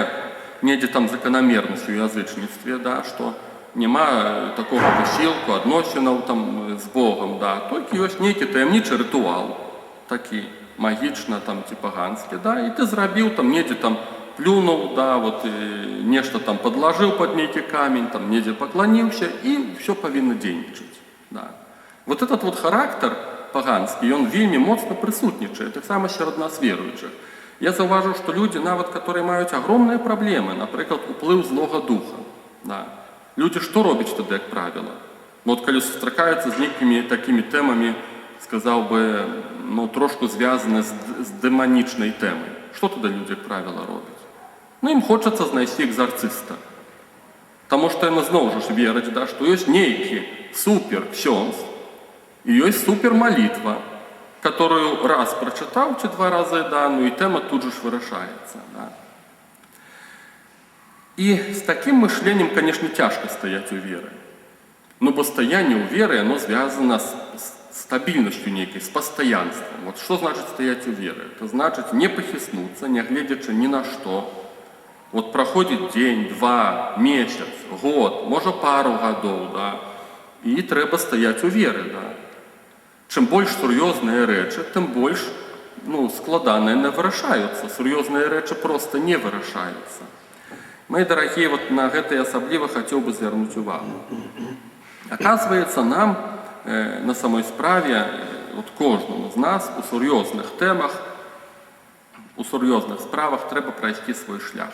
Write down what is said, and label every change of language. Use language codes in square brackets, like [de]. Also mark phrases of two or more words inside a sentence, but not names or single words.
[be] недзе там заканамернасць у язычніцтве, да, што няма такога высілку, адносінаў там з Богам, да, толькі ёсць нейкі таямнічы рытуал, такі магічна там ці паганскі, да, і ты зрабіў там недзе там плюнуў, да, вот, нешта там падлажыў пад нейкі камень, там недзе пакланіўся, і ўсё павінна дзейнічаць, да. [ru] Вот этот вот [be] характар паганскі, ён вельмі моцна прысутнічае, таксама сярод нас веруючых. Я заўважыў, што людзі, нават, которые маюць агромныя праблемы, напрыклад, уплыў злога духа. Да. Людзі што робяць тады, як правіла? Ну, от калі сустракаюцца з нейкімі такімі тэмамі, сказаў бы, ну, трошку звязаны з дэманічнай тэмай. Што тады людзі, як правіла, робяць? Ну, ім хочацца знайсці экзарцыста. Таму што яны зноў жа вераць, да, што ёсць нейкі супер ксёндз і ёсць супер малітва, [ru] которую раз прочитал, чи 2 раза, да, ну и тема тут же вырашается. Да. И с таким мышлением, конечно, тяжко стоять у веры. Но постояние у веры, оно связано с стабильностью некой, с постоянством. Вот что значит стоять у веры? Это значит не похиснуться, не глядячи ни на что. Вот проходит день, 2, месяц, год, может пару годов, да, и треба стоять у веры, да. [be] Чым больш сур'ёзныя рэчы, тым больш, ну, складаныя не вырашаюцца. Сур'ёзныя рэчы проста не вырашаюцца. Мои дарагія, вот на гэта я асабліва хацеў бы звярнуць увагу. Аказваецца, нам на самой справе, вот кожнаму з нас у сур'ёзных тэмах, у сур'ёзных справах трэба прайсці свой шлях.